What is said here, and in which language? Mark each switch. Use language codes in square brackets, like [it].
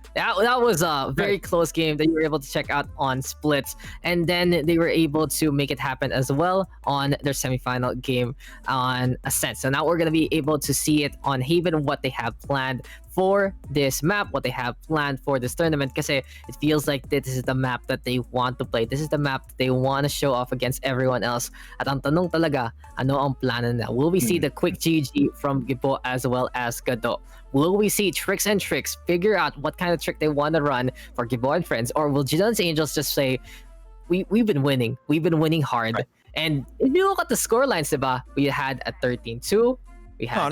[en] That was a very close game that you were able to check out on splits, and then they were able to make it happen as well on their semifinal game on Ascent. So now we're going to be able to see it on Haven, what they have planned for this map, what they have planned for this tournament, kasi it feels like this is the map that they want to play. This is the map that they want to show off against everyone else. [tl] At ang tanong talaga, ano ang plano na? [en] Will we see the quick GG from Gibo as well as Gado? Will we see Tricks and Tricks figure out what kind of trick they want to run for Gibo and Friends? Or will Jillian's Angels just say, we've been winning. We've been winning hard. Right. And if you look at the scorelines, diba? We had a 13-2. We had